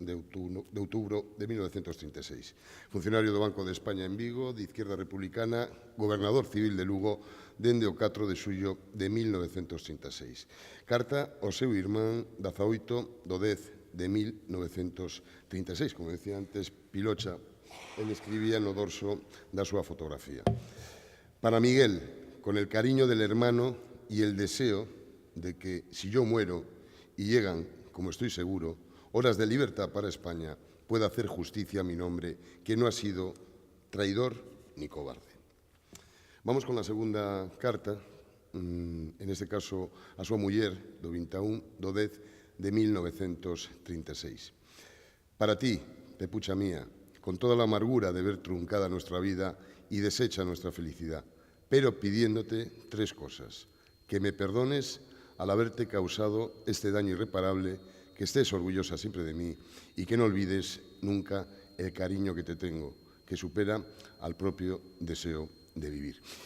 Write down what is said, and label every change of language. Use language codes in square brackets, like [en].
[gl] de outubro de 1936. Funcionario do Banco de España en Vigo, de Izquierda Republicana, gobernador civil de Lugo, dende o 4 de xullo de 1936. Carta ao seu irmán 18 do 10 de 1936. Como decía antes Pilocha, él escribía no dorso da súa fotografía. [es] Para Miguel, con el cariño del hermano y el deseo de que, si yo muero y llegan, como estoy seguro, horas de libertad para España, pueda hacer justicia a mi nombre, que no ha sido traidor ni cobarde. Vamos con la segunda carta, [gl] en este caso a súa muller, do 21 do 10 de 1936. [es] Para ti, Pepucha mía, con toda la amargura de ver truncada nuestra vida y deshecha nuestra felicidad, pero pidiéndote tres cosas: que me perdones al haberte causado este daño irreparable, que estés orgullosa siempre de mí y que no olvides nunca el cariño que te tengo, que supera al propio deseo de vivir.